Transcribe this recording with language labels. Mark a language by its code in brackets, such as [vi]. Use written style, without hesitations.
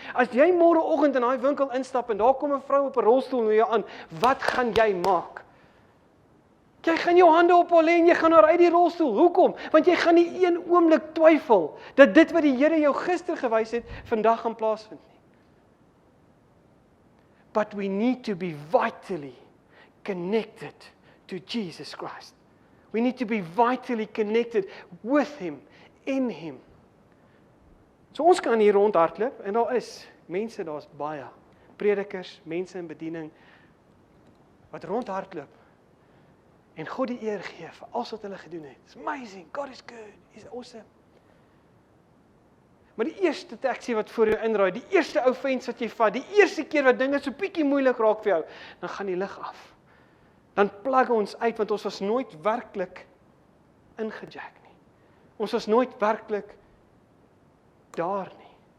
[af] As jy môreoggend in daai winkel instap en daar kom 'n vrou op 'n rolstoel na jou aan, wat gaan jy maak? Jy gaan jou hande op haar lê en jy gaan haar uit die rolstoel. Hoekom? Want jy gaan nie een oomblik twyfel dat dit wat die Here jou gister gewys het, vandag gaan plaasvind nie. [en] But we need to be vitally connected to Jesus Christ. We need to be vitally connected with Him, in Him. [af] So ons kan hier rondhardloop en daar is mense, daar's baie predikers, mense in bediening wat rondhardloop en God die eer gee vir alles wat hulle gedoen het. [en] It's amazing, God is good, He's awesome. [af] Maar die eerste taxi wat voor jou inraai, die eerste ou vents wat jy vat, die eerste keer wat dinge so bietjie moeilik raak vir jou, dan gaan die lig af. Dan plug ons uit, want ons was nooit werklik ingejack nie. Ons was nooit werklik daar nie.